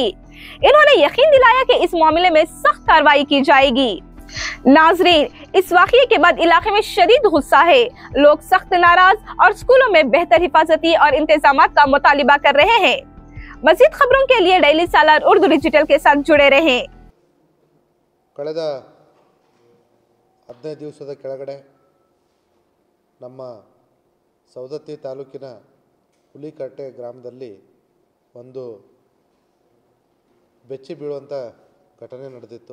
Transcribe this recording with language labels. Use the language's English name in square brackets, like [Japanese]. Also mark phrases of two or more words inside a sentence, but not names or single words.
[Urdu] انہوں نے یقین دلایا کہ اس معاملے میں سخت کارروائی کی جائے گی. ناظرین، اس واقعے کے بعد علاقے میں شدید غصہ ہے. لوگ سخت ناراض اور اسکولوں میں بہتر حفاظتی اور انتظامات کا مطالبہ کر رہے ہیں. مزید خبروں کے لیے ڈیلی سالار اردو ڈیجیٹل کے ساتھ جڑے رہیں. [Kannada] ಕಳೆದ 15 ದಿವಸದ ಕೆಳಗಡೆ ನಮ್ಮ ಸವದತ್ತಿ ತಾಲೂಕಿನ ಹುಲಿಕಟ್ಟೆ ಗ್ರಾಮದಲ್ಲಿ ಒಂದು ಬೆಚ್ಚಿ ಬೀಳುವಂಥ ಘಟನೆ ನಡೆದಿತ್ತು.